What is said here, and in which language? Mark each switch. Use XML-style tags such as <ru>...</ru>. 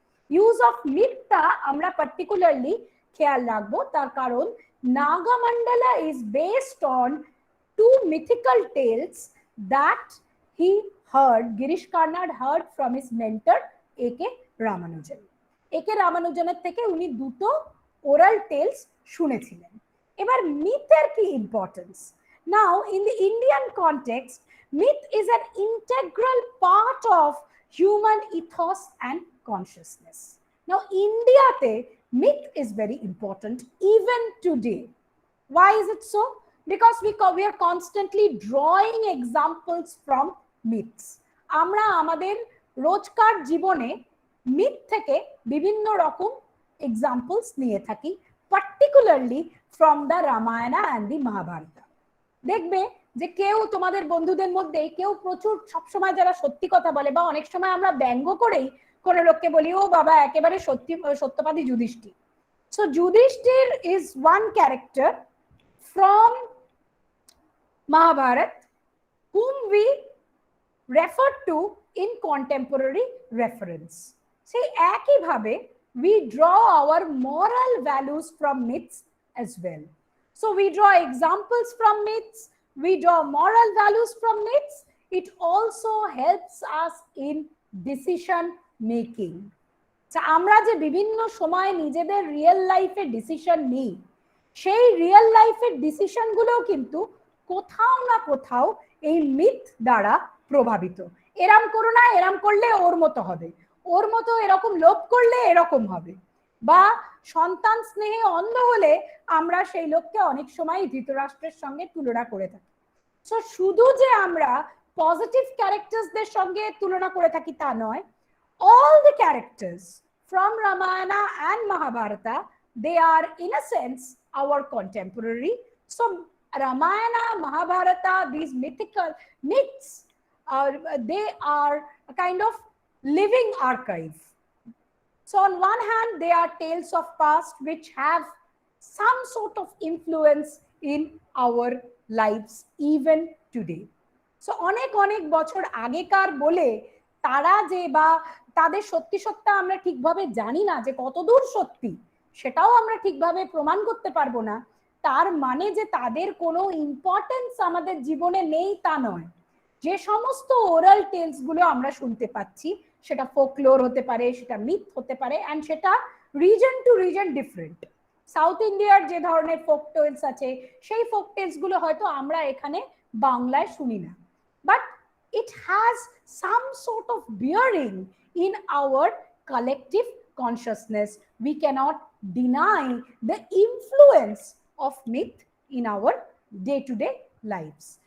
<bn>Use of মিথটা আমরা particularly খেয়াল রাখবো, তার কারণ</bn> <en>Nagamandala is based on two mythical tales that he heard, Girish Karnad heard from his mentor A.K. Ramanujan. A.K.</en> <bn>Ramanujaner থেকে উনি দুটো ওরাল টেলস শুনেছিলেন। এবার মিথের কি importance?</bn> <en>Now in the Indian context, myth is an integral part of human ethos and consciousness. Now Indiate myth is very important even today. Why is it so? Because we are constantly drawing examples from myths.</en> <bn>আমরা আমাদের রোজকার জীবনে myth থেকে বিভিন্ন রকম examples নিয়ে থাকি,</bn> <en>Particularly from the Ramayana and the Mahabharata.</en> <bn>দেখবে যে কেউ তোমাদের বন্ধুদের মধ্যে কেউ প্রচুর সবসময় যারা সত্যি কথা বলে, বা অনেক সময় আমরা ব্যঙ্গ করেই কোনো লোককে বলি ও বাবা একেবারে সত্যবাদী Yudhishthir.</bn> <en>So Yudhishthir is one character from Mahabharata whom we refer to in contemporary reference.</en> <bn>সেই একইভাবে</bn> <en>we draw our moral values from myths as well. So we draw examples from myths, we draw moral values from myths. It also helps us in decision making.</en> <bn>আমরা যে বিভিন্ন সময় নিজেদের real লাইফে decision নিই, সেই রিয়েল লাইফের decision গুলোও কিন্তু কোথাও না কোথাও এই মিথ দ্বারা প্রভাবিত। এরম করো না, এরম করলে ওর মতো হবে, ওর মতো এরকম লোভ করলে এরকম হবে, বা সন্তান স্নেহে অন্ধ হলে আমরা সেই লোককে অনেক সময় ধৃতরাষ্ট্রের সঙ্গে তুলনা করে থাকি। সো শুধু যে আমরা পজিটিভ ক্যারেক্টার্সদের সঙ্গে তুলনা করে থাকি তা নয়,</bn> <en>all the characters from Ramayana and Mahabharata, they are in a sense our contemporary. So Ramayana, Mahabharata, these mythical myths, they are a kind of living archive. So on one hand, they are tales of past which have some sort of influence in our lives even today.</en> <bn>So অনেক অনেক বছর আগেকার বলে তারা যে বা তাদের সত্যি সত্যি আমরা ঠিকভাবে জানি না যে কতদূর সত্যি, সেটাও আমরা ঠিকভাবে প্রমাণ করতে পারবো না। তার মানে যে তাদের কোনো ইম্পর্টেন্স আমাদের জীবনে নেই তা নয়। যে সমস্ত ওরাল টেলস গুলো আমরা শুনতে পাচ্ছি, সেটা ফোকলোর হতে পারে, সেটা মিথ হতে পারে, অ্যান্ড সেটা reason to reason different. South ইন্ডিয়ার যে ধরনের ফোক টেলস আছে, সেই ফোক টেলস গুলো হয়তো আমরা এখানে বাংলায় শুনি না,</bn> <en>But it has some sort of bearing in our collective consciousness. We cannot deny the influence of myth in our day-to-day lives.</en>